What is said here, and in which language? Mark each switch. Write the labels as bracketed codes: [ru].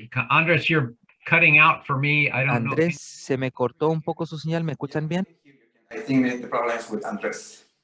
[en] Andres, you're cutting out for me. I don't know. [es] Andrés, se me cortó un poco su señal. ¿Me escuchan bien? [en] I think that the problem is with Andres.